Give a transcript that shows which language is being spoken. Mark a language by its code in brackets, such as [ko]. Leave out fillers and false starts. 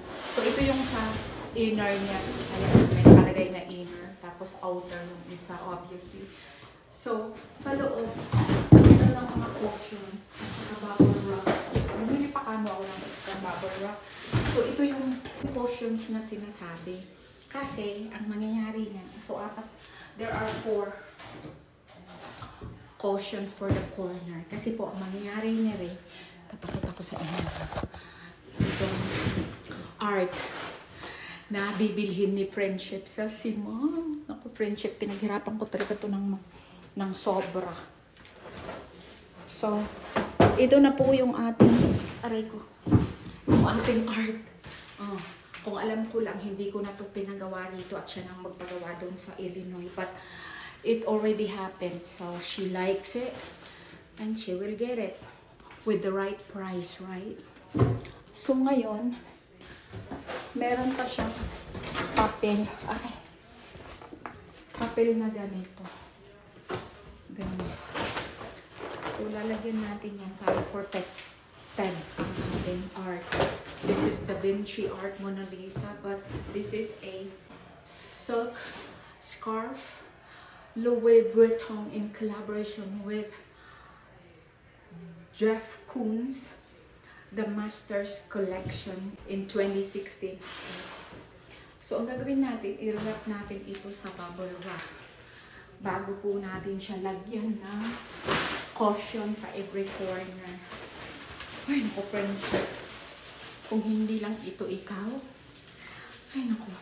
[tl] So, ito yung sa inner niya. Ayan, may nakalagay na inner. Tapos, outer yung isa, obviously. So, sa loob, ito lang mga portion sa bubble wrap. Bumili pa kano ako ng extra bubble wrap. So, ito yung portions na sinasabi. Kasi, ang mangyayari niya, [en] so, there are 4 cautions for the corner. [tl] Kasi po, ang mangyayari niya rin, papakita ko sa inyo. Itong art na bibilhin ni Friendship. So, si Mom, ako Friendship, pinaghirapan ko talaga ito ng sobra. So, ito na po yung ating, aray ko, yung ating art. Kung alam ko lang, hindi ko na ito pinagawa rito at siya nang magpagawa doon sa Illinois. [en] But, it already happened. So, she likes it and she will get it with the right price, right? [tl] So, ngayon, meron pa siyang papel. Ay, papel na ganito. Ganito. So, lalagyan natin yan para protected ang ating art. [en] This is Da Vinci Art Mona Lisa, but this is a silk scarf. Louis Vuitton in collaboration with Jeff Koons. The Masters Collection in 2016. [tl] So, ang gagawin natin, i-wrap natin ito sa bubble wrap. Bago po natin siya lagyan ng caution sa every corner. Ay, naku, Friendship. Kung hindi lang ito ikaw. Ay, naku.